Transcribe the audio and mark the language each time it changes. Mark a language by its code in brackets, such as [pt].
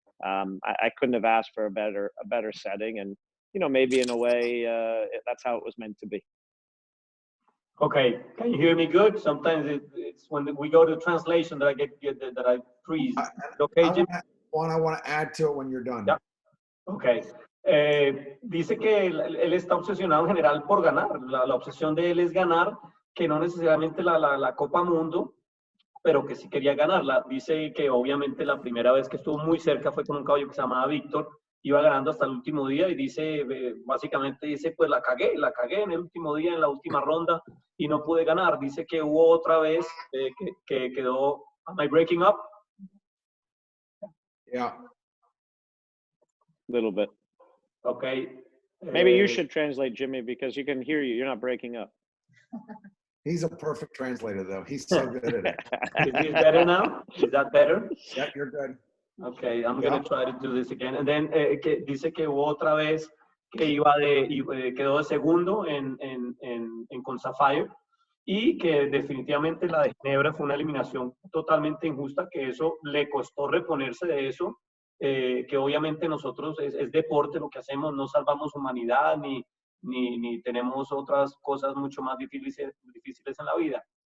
[en] I couldn't have asked for a better setting, and you know, maybe in a way that's how it was meant to be. Okay, can you hear me good? Sometimes it's when we go to translation that I freeze. Okay, Jim? Juan, I want to add to it when you're done. Yeah. Okay. [es] Dice que él está obsesionado en general por ganar. La obsesión de él es ganar, que no necesariamente la Copa Mundo, pero que sí quería ganarla. Dice que obviamente la primera vez que estuvo muy cerca fue con un caballo que se llamaba Víctor, iba ganando hasta el último día y dice, básicamente dice, pues la cagué en el último día, en la última ronda y no pude ganar. Dice que hubo otra vez que quedó, [en] am I breaking up? Yeah. A little bit. Okay. Maybe you should translate, Jimmy, because you can hear you. You're not breaking up. He's a perfect translator, though. He's so good at it. Is this better now? Is that better? Yeah, you're good. Okay, I'm going to try to do this again. And then [es] dice que hubo otra vez que quedó de segundo con Sapphire y que definitivamente la de Ginebra fue una eliminación totalmente injusta, que eso le costó reponerse de eso, que obviamente nosotros es deporte lo que hacemos, no salvamos humanidad ni tenemos otras cosas mucho más difíciles en la vida.